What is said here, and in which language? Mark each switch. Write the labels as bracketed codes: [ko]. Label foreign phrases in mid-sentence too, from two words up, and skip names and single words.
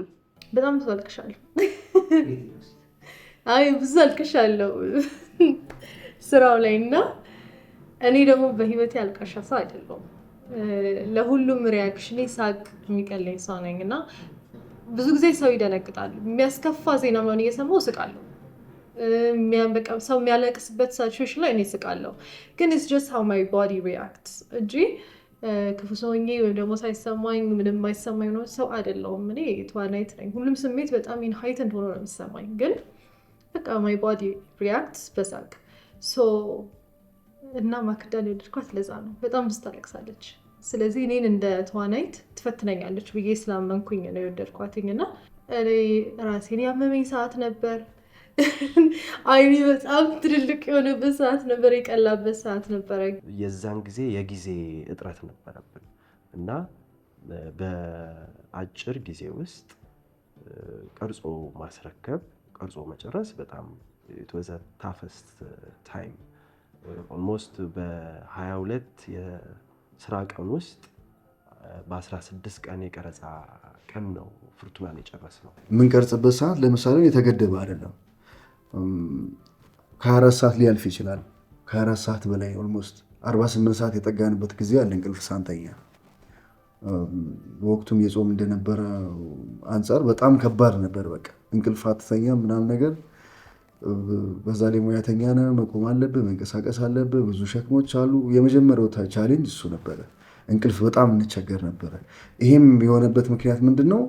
[am] በጣም ብዙ አልቅሻለሁ። አይ ብዙ አልቅሻለሁ ስራው ላይ እና እኔ ደግሞ በህይወቴ አልቃሻ ሰው አይደለሁም። ለሁሉም ሪያክሽኔ ሳቅ የሚቀለኝ ሰው ነኝ እና ብዙ ጊዜ ሰው ይደነግጣል። የሚያስከፋ ዜና ምናምን እየሰማሁ እስቃለሁ። ሰው የሚያለቅስበት ሲቹዌሽን ላይ እኔ እስቃለሁ። ግን [en] it's just how my body reacts [am] እንጂ ክፉ ሰውኜ ወይም ደግሞ ሳይሰማኝ ምንም የማይሰማኝ ነው ሰው አይደለሁም። እኔ ተዋናይት ነኝ። ሁሉም ስሜት በጣም ኢንሃይተንድ ሆኖ ነው የሚሰማኝ። ግን በቃ [en] my body reacts [am] በሳቅ እና ማክዳን የወደድኳት ለዛ ነው። በጣም ብዙ ታለቅሳለች። ስለዚህ እኔን እንደ ተዋናይት ትፈትነኛለች ብዬ ስላመንኩኝ ነው የወደድኳትኝ። እና እኔ ራሴን ያመመኝ ሰዓት ነበር። አይኔ በጣም ትልልቅ የሆነበት ሰዓት ነበር፣ የቀላበት ሰዓት ነበረ። የዛን ጊዜ የጊዜ እጥረት ነበረብን እና በአጭር ጊዜ ውስጥ ቀርጾ ማስረከብ፣ ቀርጾ መጨረስ በጣም [en] it was a toughest time. [am] ኦልሞስት በ22 የስራ ቀን ውስጥ በ16 ቀን የቀረጻ ቀን ነው ፍርቱናን የጨረስነው። የምንቀርጽበት ሰዓት ለምሳሌ የተገደበ አይደለም። ከ4 ሰዓት ሊያልፍ ይችላል። ከ4 ሰዓት በላይ ኦልሞስት 48 ሰዓት የጠጋንበት ጊዜ አለ እንቅልፍ ሳንተኛ። በወቅቱም የጾም እንደነበረ አንጻር በጣም ከባድ ነበር። በቃ እንቅልፍ አትተኛ ምናምን ነገር። በዛ ላይ ሙያተኛ ነህ፣ መቆም አለብህ፣ መንቀሳቀስ አለብህ፣ ብዙ ሸክሞች አሉ። የመጀመሪያው ቻሌንጅ እሱ ነበረ። እንቅልፍ በጣም እንቸገር ነበረ። ይሄም የሆነበት ምክንያት ምንድን ነው?